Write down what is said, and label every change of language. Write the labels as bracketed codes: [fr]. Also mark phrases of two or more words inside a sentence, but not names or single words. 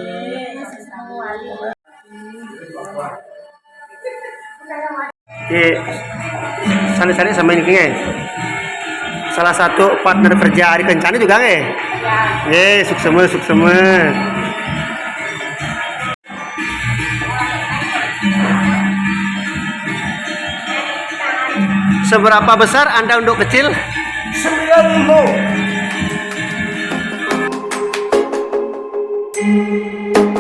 [id] Oke, sana-sana sama ini nggih. Salah satu partner kerja Ari Kencana juga nggih. Nggih, suksema. Seberapa besar Anda untuk kecil? 9 kilo.